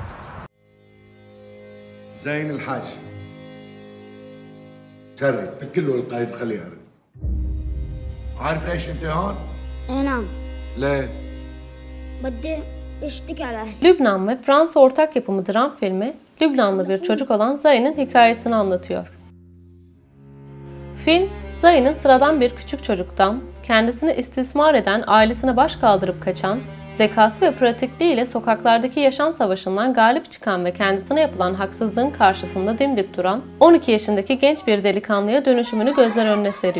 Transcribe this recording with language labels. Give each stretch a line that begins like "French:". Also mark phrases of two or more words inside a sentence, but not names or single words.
Arabic: زين الحاج شرف بكله القايد خليه يعرف عارف ليش انت هون؟ اي نعم ليه؟ بدي اشتكي على اهلي.
Turkish: Lübnan ve Fransa ortak yapımı dram filmi, Lübnanlı bir çocuk olan Zayn'in hikayesini anlatıyor. Film, Zayn'in sıradan bir küçük çocuktan, kendisini istismar eden ailesine baş kaldırıp kaçan, zekası ve pratikliğiyle sokaklardaki yaşam savaşından galip çıkan ve kendisine yapılan haksızlığın karşısında dimdik duran 12 yaşındaki genç bir delikanlıya dönüşümünü gözler önüne seriyor.